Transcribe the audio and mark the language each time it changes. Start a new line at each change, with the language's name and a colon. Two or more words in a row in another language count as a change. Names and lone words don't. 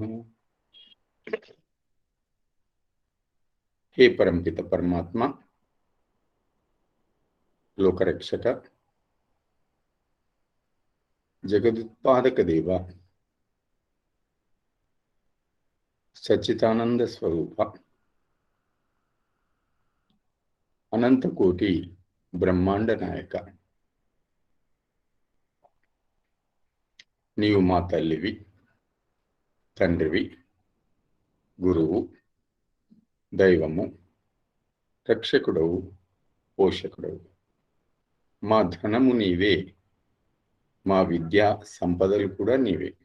Sanskrit: हे परमपित परमात्मा, लोकरक्षक, जगदुत्पादक देव, सच्चिदानंद स्वरूप, अनंत कोटि ब्रह्मांड नायक,
Telugu: నీవు మా తల్లివి, తండ్రివి, గురువు, దైవము, రక్షకుడవు, పోషకుడవు. మా ధనము నీవే, మా విద్యా సంపదలు కూడా నీవే.